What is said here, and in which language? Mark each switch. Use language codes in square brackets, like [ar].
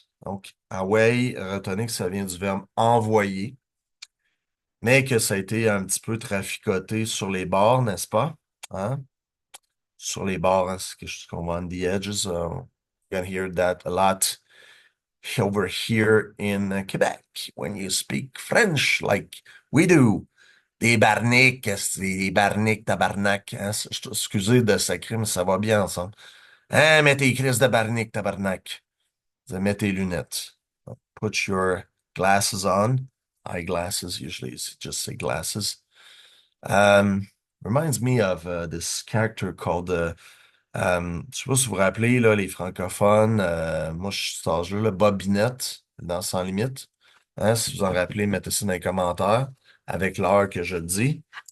[fr] Donc, away, retenez que ça vient du verbe envoyer, mais que ça a été un petit peu traficoté sur les bords, n'est-ce pas? Hein? Sur les bords, hein, c'est quelque chose qu'on voit [en] on the edges. You can hear that a lot over here in Quebec when you speak French like we do. [fr] Des barniques, des barniques, tabarnak. Hein? Excusez de sacrer, mais ça va bien ensemble. Hein, mets tes crises de barnique, tabarnak. Mets tes lunettes. [en] Put your glasses on. Eyeglasses, usually it's just say glasses. Um, Reminds me of this character called [fr] je sais pas si vous vous rappelez, là, les francophones, moi je suis cet âge-là, là, Bobinette, dans Sans Limite. Hein, si vous en rappelez, mettez ça dans les commentaires avec l'heure que je dis.